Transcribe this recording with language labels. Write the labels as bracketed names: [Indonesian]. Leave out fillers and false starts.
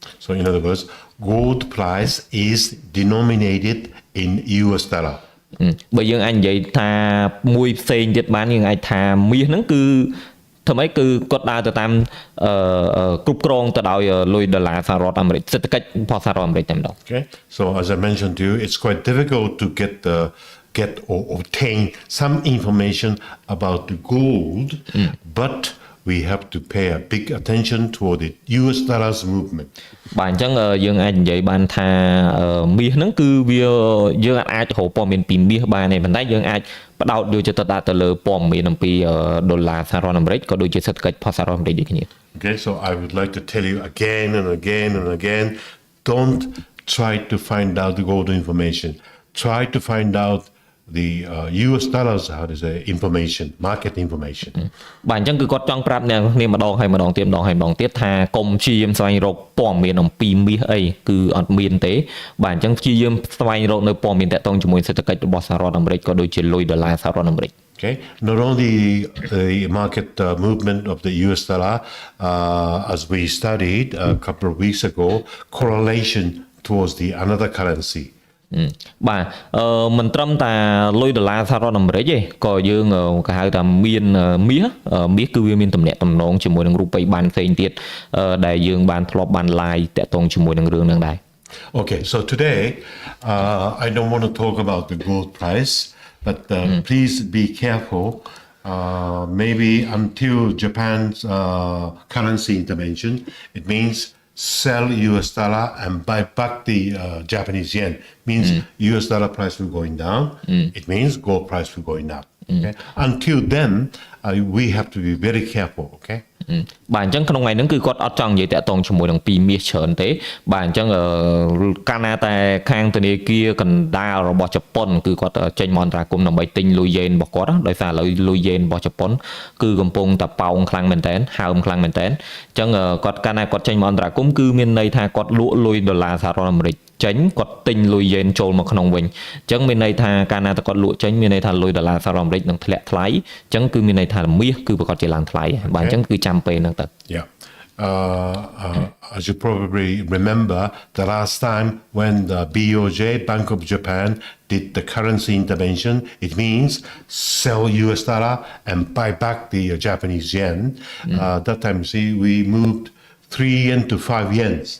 [English] So in other words, gold price is denominated in US dollar. [Khmer] បើយើងអាចនិយាយថាមួយផ្សេងទៀតបានយើងអាចថាមាសហ្នឹងគឺធ្វើម៉េចគឺគាត់ដើរទៅតាមគ្រប់គ្រងទៅដោយលុយដុល្លារសហរដ្ឋអាមេរិកសេដ្ឋកិច្ចរបស់សហរដ្ឋអាមេរិកតែម្ដង Okay. [English] So as I mentioned to you, it's quite difficult to get or obtain some information about the gold, but we have to pay a big attention toward the US dollar's movement. [Khmer] បាទអញ្ចឹងយើងអាចនិយាយបានថាមាសហ្នឹងគឺវាយើងអាចរកព័ត៌មានពីមាសបានទេប៉ុន្តែយើងអាចផ្ដោតយកចិត្តទុកដាក់ទៅលើព័ត៌មានអំពីដុល្លារសហរដ្ឋអាមេរិកក៏ដូចជាសេដ្ឋកិច្ចរបស់សហរដ្ឋអាមេរិកដូចគ្នា [English] Okay, so I would like to tell you again and again and again, don't try to find out the gold information. Try to find out the US dollars how to say information market information [Khmer] បាទអញ្ចឹងគឺគាត់ចង់ប្រាប់អ្នកគ្នាម្ដងហើយម្ដងទៀតម្ដងហើយម្ដងទៀតថាកុំព្យាយាមស្វែងរកព័ត៌មានអំពីមាសអីគឺអត់មានទេបាទអញ្ចឹងព្យាយាមស្វែងរកនៅព័ត៌មានតាក់ទងជាមួយសេដ្ឋកិច្ចរបស់សហរដ្ឋអាមេរិកក៏ដូចជាលុយដុល្លារសហរដ្ឋអាមេរិក [English] Okay, not only the market movement of the US dollar as we studied a couple of weeks ago correlation towards the another currency [Khmer] បាទមិនត្រឹមតែលុយដុល្លារសហរដ្ឋអាមេរិកទេក៏យើងគេហៅថាមានមាសគឺវាមានទំនាក់ទំនងជាមួយនឹងរូបិយប័ណ្ណផ្សេងទៀតដែលយើងបានធ្លាប់បាន live តាក់ទងជាមួយនឹងរឿងហ្នឹងដែរ [English] Okay, so today I don't want to talk about the gold price, but please be careful. Maybe until Japan's currency intervention, it means sell US dollar and buy back the Japanese yen. Means US dollar price will going down. It means gold price will going up. Okay? Until then, we have to be very careful. Okay. [Khmer] បាទអញ្ចឹងក្នុងថ្ងៃហ្នឹងគឺគាត់អត់ចង់និយាយតាក់ទងជាមួយនឹងពីមាសច្រើនទេបាទអញ្ចឹងកាលណាតែខាងធនាគារកណ្ដាលរបស់ជប៉ុនគឺគាត់ចេញមកអន្តរាគមន៍ដើម្បីទិញលុយយេនរបស់គាត់ដោយសារឥឡូវលុយយេនរបស់ជប៉ុន គឺកំពុងតែប៉ោងខ្លាំងមែនតើហើមខ្លាំងមែនតើអញ្ចឹងគាត់កាលណាគាត់ចេញមកអន្តរាគមន៍គឺមានន័យថាគាត់លក់លុយដុល្លារសហរដ្ឋអាមេរិកចេញគាត់ទិញលុយយេនចូលមកក្នុងវិញអញ្ចឹងមានន័យថាកាលណាតែគាត់លក់ចេញមានន័យថាលុយដុល្លារសហរដ្ឋអាមេរិកនឹងធ្លាក់ថ្លៃអញ្ចឹងគឺមានន័យថាមាសគឺប្រកាសជាឡើងថ្លៃបាទអញ្ចឹងគឺចាំពេលហ្នឹងទៅ [English] Yeah. As you probably remember, the last time when the BOJ, Bank of Japan, did the currency intervention, it means sell US dollar and buy back the Japanese yen. That time, see, we moved 3 yen to 5 yen.